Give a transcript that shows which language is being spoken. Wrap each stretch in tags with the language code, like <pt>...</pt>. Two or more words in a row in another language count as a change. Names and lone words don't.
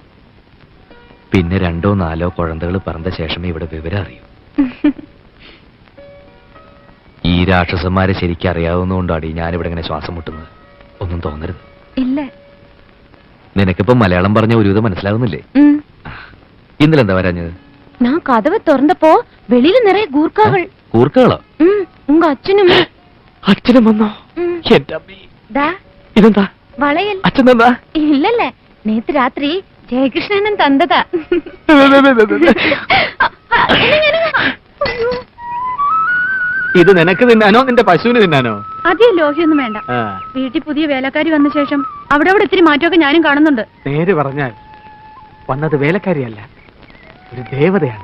<ml>പിന്നെ 2 or 4 കുഴന്തകൾ പറഞ്ഞ ശേഷമേ ഇവിടെ വിവരം അറിയൂ. ഈ രാക്ഷസന്മാരെ ശരിക്കും അറിയാവുന്നതുകൊണ്ടാണ് ഞാനിവിടെ ഇങ്ങനെ ശ്വാസം മുട്ടുന്നത്. ഒന്നും തോന്നരുത്. ഇല്ല. നിനക്കിപ്പോ മലയാളം പറഞ്ഞ ഒരുവിധം മനസ്സിലാവുന്നില്ലേ? ഇന്നലെ എന്താ വരാഞ്ഞത്?</ml> <ta>நான் கதவை திறந்தப்போ வெளியில நிறைய கூர்க்காகள்.</ta> <ml>കൂർക്കകളോ?</ml> <ta>உங்க അച്ഛനും.</ta> <ml>അച്ഛനും വന്നോ? എന്റെ അമ്മേ, ഇതെന്താ? വളയൽ. അച്ഛൻ തന്നാ?</ml> <ta>இல்லல்ல, நேத்து ராத்திரி ஜெயகிருஷ்ணன் தந்ததா.</ta> <ml>ഇത് നിനക്ക് തിന്നാനോ നിന്റെ പശുവിന് തിന്നാനോ? അധികം ലോഹ്യൊന്നും വേണ്ട. വീട്ടിൽ പുതിയ വേലക്കാരി വന്ന ശേഷം അവിടെ ഇത്തിരി മാറ്റമൊക്കെ ഞാനും കാണുന്നുണ്ട്. നേര് പറഞ്ഞാൽ വന്നത് വേലക്കാരിയല്ല, ഒരു ദേവതയാണ്.</ml>